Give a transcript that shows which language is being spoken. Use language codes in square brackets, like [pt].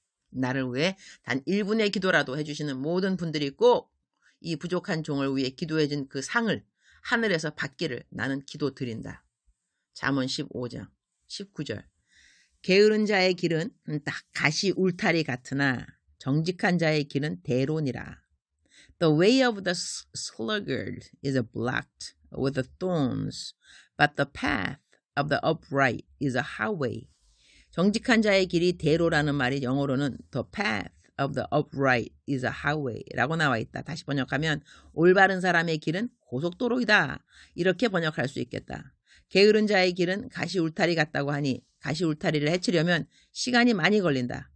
[ko] 나를 위해 단 1분의 기도라도 해주시는 모든 분들이 꼭 이 부족한 종을 위해 기도해준 그 상을 하늘에서 받기를 나는 기도드린다. 잠언 15장 19절. 게으른 자의 길은 딱 가시 울타리 같으나 정직한 자의 길은 대론이라. [en] The way of the sluggard is blocked with thorns, but the path of the upright is a highway. [ko] 정직한 자의 길이 대로라는 말이 영어로는 [en] the path of the upright is a highway [ko] 라고 나와 있다. 다시 번역하면 올바른 사람의 길은 고속도로이다. 이렇게 번역할 수 있겠다. 게으른 자의 길은 가시 울타리 같다고 하니 가시 울타리를 해치려면 시간이 많이 걸린다.